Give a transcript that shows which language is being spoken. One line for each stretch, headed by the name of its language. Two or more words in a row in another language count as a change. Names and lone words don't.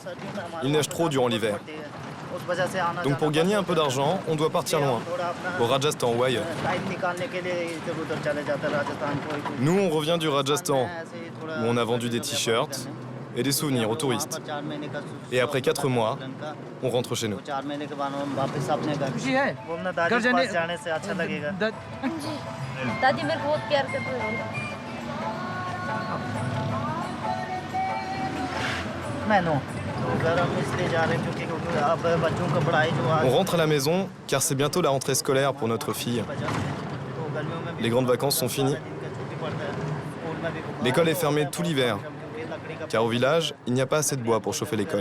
French: Il neige trop durant l'hiver. Donc pour gagner un peu d'argent, on doit partir loin, au Rajasthan ou ailleurs. Nous, on revient du Rajasthan, où on a vendu des t-shirts et des souvenirs aux touristes. Et après 4 mois, on rentre chez nous.
Hindi: दादी मेरे को बहुत प्यार करती है
French: On rentre à la maison, car c'est bientôt la rentrée scolaire pour notre fille. Les grandes vacances sont finies. L'école est fermée tout l'hiver, car au village, il n'y a pas assez de bois pour chauffer l'école.